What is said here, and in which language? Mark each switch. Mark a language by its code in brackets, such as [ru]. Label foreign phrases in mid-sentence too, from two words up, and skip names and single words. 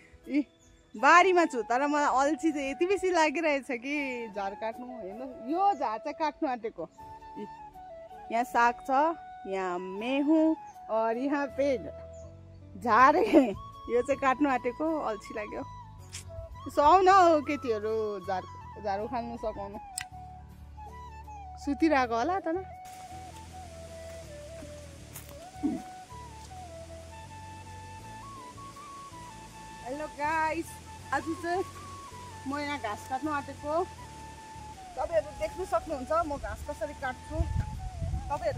[ne] इ बारीमा छु तर मलाई अल्छी चाहिँ यति बेसी लागिरहेछ कि झार काट्नु हेर्नु यो झार चाहिँ काट्नु आँटेको यहाँ साग छ यहाँ मेहु और यहाँ पे झार यो चाहिँ काट्नु आँटेको अल्छी लाग्यो सुहाउन हौ केटीहरू झार उखाल्नु सकाउनु सुतिरहेको होला त न [en] hello guys [ne] आज चाहिँ म यहाँ घाँस काट्नु आँटेको तपाईहरु देख्न सक्नुहुन्छ म घाँस कसरी काट्छु तपाईहरु